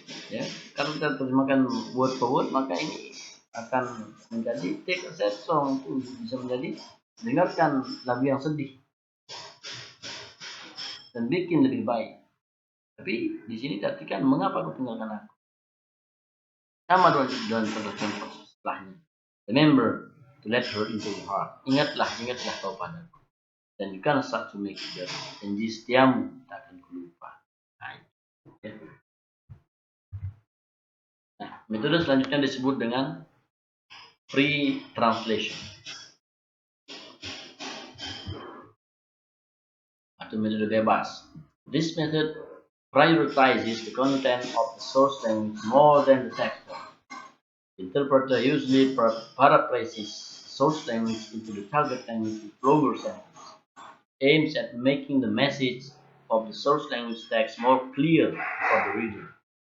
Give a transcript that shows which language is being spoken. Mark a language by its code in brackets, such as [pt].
[id] Ya, kalau kita terjemahkan word for word, maka ini akan menjadi [en] take a sad song, [id] itu bisa menjadi dengarkan lagu yang sedih dan bikin lebih baik. Tapi di sini diartikan mengapa kau tinggalkan aku. Sama dengan contoh setelahnya. [en] Remember to let her into your heart. [id] Ingatlah kau padaku. Dan [en] you can start to make it better. [id] Janji setiamu tak akan kulupa. Nah, metode selanjutnya disebut dengan free translation atau metode bebas. [en] This method prioritizes the content of the source language more than the text. The interpreter usually paraphrases source language into the target language with longer sentences, aims at making the message of the source language text more clear for the reader.